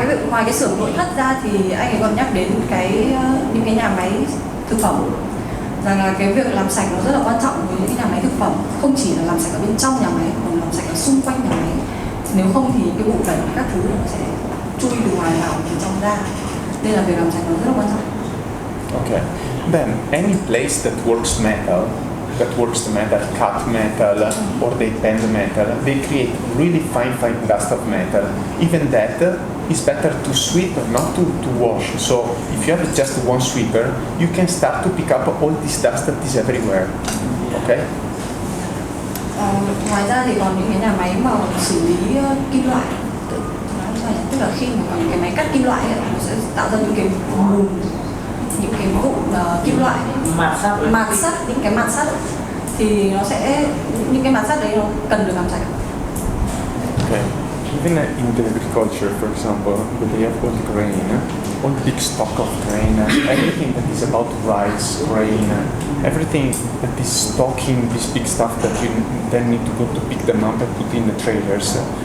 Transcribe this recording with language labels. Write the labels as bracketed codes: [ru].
[vi] Ngoài cái xưởng nội thất ra thì anh ấy còn nhắc đến những cái nhà máy thực phẩm, rằng là cái việc làm sạch nó rất là quan trọng với những cái nhà máy thực phẩm, không chỉ là làm sạch ở bên trong nhà máy còn làm sạch ở xung quanh nhà máy. Nếu không thì cái bụi bẩn các thứ nó sẽ chui từ ngoài vào từ trong ra, nên là việc làm sạch nó rất là quan trọng. [en] Okay. Then any place that works metal, cut metal, or they bend metal, they create really fine dust of metal. Even that is better to sweep, not to wash. So if you have just one sweeper, you can start to pick up all this dust that is everywhere. Okay? [vi] Ngoài ra thì còn những cái nhà máy mà xử lý kim loại, tức là khi mà có những cái máy cắt kim loại ấy, nó sẽ tạo ra những cái mùn, những cái vụn kim loại, mạt sắt, những cái mạt sắt thì nó sẽ, những cái mạt sắt đấy nó cần được làm sạch. [en] Okay. Even in the agriculture, for example, when they have all the grain, all big stock of grain, everything that is about rice, grain, everything that is stocking this big stuff that you then need to go to pick them up and put in the trailers.